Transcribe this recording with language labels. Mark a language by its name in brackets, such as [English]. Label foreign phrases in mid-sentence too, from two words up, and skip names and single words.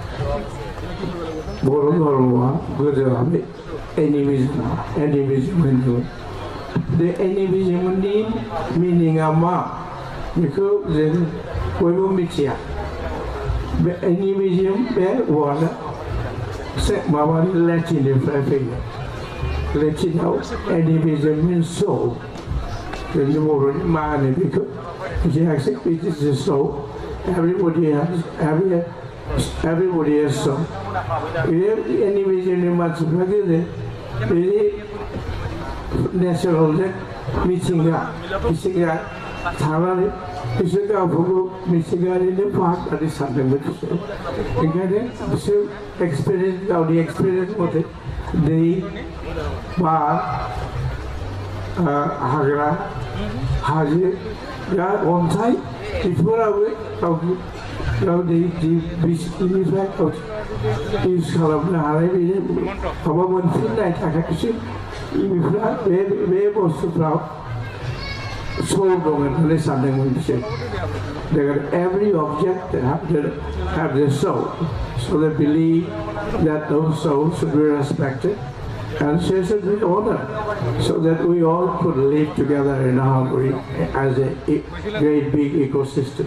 [Bodo] बर' धर्मआ गोदोआव एनिमिजम होनदोंमोन बे एनिमिजमनि मिनिंआ मा बेखौ जों बयबो मिथिया बे एनिमिजम बे वार्डआ माबानि लेटिननिफ्राय फैयो लेटिनाव [English] animism means soul [Bodo] जोंनि बर'नि मा होनो बेखौ मिथियाखिसै [English] it is a soul everybody has some [Bodo] एनिमिजमनि मानसिफ्रा गोदो बे नेचारेल मिथिंगा थानानै बिसोर गावखौ मिथिंगानिनो फाहामनानै सानदोंमोन बिसोर ओंखायनो बिसोर गावनि एक्सपिरियेन्स मथे दै बार हाग्रा हाजो अन्थाइ बेफोराबो गावनि बिसनिफ्राय इउज खालामनो हानाय बेनो माबा मोनफिननाय थाखाय बिसोर बे बुस्थुफ्राव सोल दं होननानै सानदोंमोन बिसोर [English] every object have their soul so they believe that those souls should be respected and should be honored so that we all could live together in harmony as a great big ecosystem.